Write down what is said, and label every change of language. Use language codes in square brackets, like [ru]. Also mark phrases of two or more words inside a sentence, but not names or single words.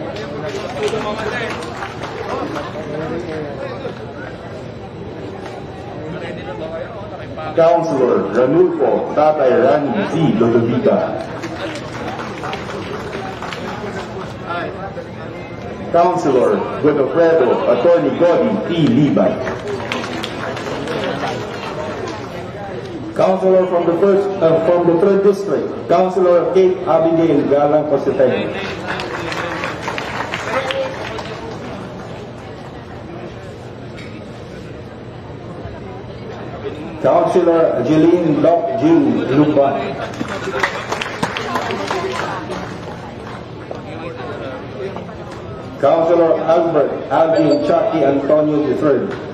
[en] Councilor Ranulfo Tatay Rani Z. Lodovica. Councilor Guidofredo Attorney Godi T. Libay. Councilor from the 3rd District, Councilor Kate Abigail Galang Cositay. Councilor Jeline Doc Jean Luban. Councilor Albert Alvin Chucky Antonio III.